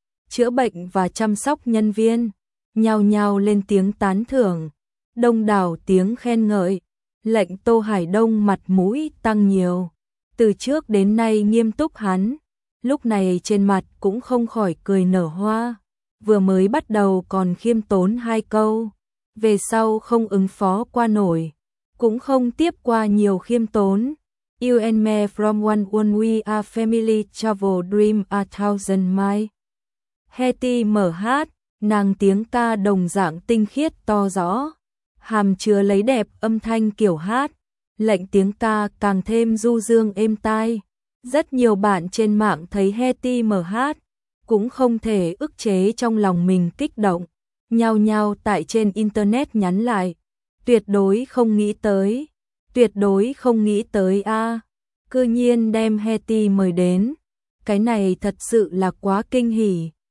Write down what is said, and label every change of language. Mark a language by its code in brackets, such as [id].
[vi] Chữa bệnh và chăm sóc nhân viên nhao nhao lên tiếng tán thưởng, đông đảo tiếng khen ngợi, lệnh Tô Hải Đông mặt mũi tăng nhiều. Từ trước đến nay nghiêm túc hắn, lúc này trên mặt cũng không khỏi cười nở hoa. Vừa mới bắt đầu còn khiêm tốn hai câu, về sau không ứng phó qua nổi, cũng không tiếp qua nhiều khiêm tốn. [en] You and me from one when we are family, travel dream a thousand miles. [vi] Hetty mở hát, nàng tiếng ca đồng dạng tinh khiết to rõ, hàm chứa lấy đẹp âm thanh kiểu hát, lệnh tiếng ca càng thêm du dương êm tai. Rất nhiều bạn trên mạng thấy Hetty mở hát, cũng không thể ức chế trong lòng mình kích động, nhao nhao tại trên internet nhắn lại, tuyệt đối không nghĩ tới, tuyệt đối không nghĩ tới a, cư nhiên đem Hetty mời đến, cái này thật sự là quá kinh hỉ.